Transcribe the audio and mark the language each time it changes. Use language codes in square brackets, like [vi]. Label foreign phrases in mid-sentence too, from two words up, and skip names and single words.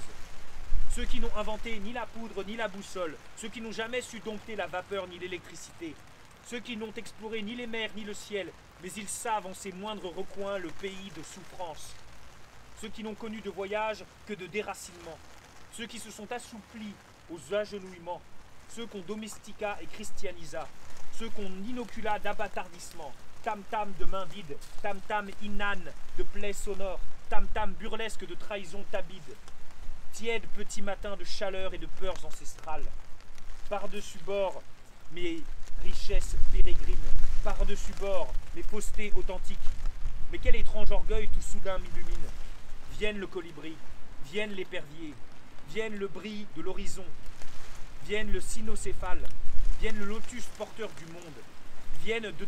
[fr] Ceux qui n'ont inventé ni la poudre ni la boussole, ceux qui n'ont jamais su dompter la vapeur ni l'électricité, ceux qui n'ont exploré ni les mers ni le ciel, mais ils savent en ses moindres recoins le pays de souffrance. Ceux qui n'ont connu de voyage que de déracinement, ceux qui se sont assouplis aux agenouillements, ceux qu'on domestica et christianisa, ceux qu'on inocula d'abattardissement, tam-tam de mains vides, tam-tam inane de plaies sonores, tam-tam burlesque de trahison tabide, tiède petit matin de chaleur et de peurs ancestrales. Par-dessus bord, mes richesses pérégrines, par-dessus bord, mes faussetés authentiques. Mais quel étrange orgueil tout soudain m'illumine. Vienne le colibri, vienne l'épervier, vienne le bris de l'horizon, vienne le cynocéphale, vienne le lotus porteur du monde, vienne de